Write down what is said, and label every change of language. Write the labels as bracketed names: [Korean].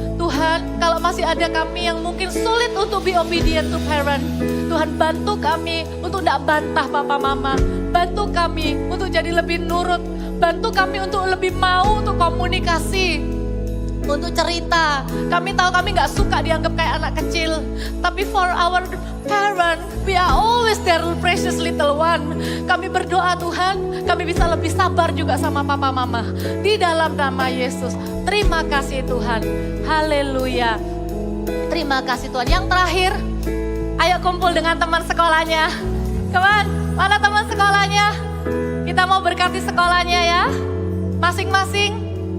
[Indonesian] Tuhan, kalau masih ada kami yang mungkin sulit untuk [English] be obedient to parent, [Indonesian] Tuhan bantu kami untuk tidak bantah papa mama. Bantu kami untuk jadi lebih nurut. Bantu kami untuk lebih mau untuk komunikasi, untuk cerita. Kami tahu kami gak suka dianggap kayak anak kecil. [English] Tapi for our parent, we are always their precious little one. [Indonesian] Kami berdoa Tuhan, kami bisa lebih sabar juga sama papa mama. Di dalam nama Yesus, terima kasih Tuhan. Haleluya. Terima kasih Tuhan. Yang terakhir, ayo kumpul dengan teman sekolahnya. [English] Come on, [Indonesian] mana teman sekolahnya? Kita mau berkati sekolahnya ya. Masing-masing.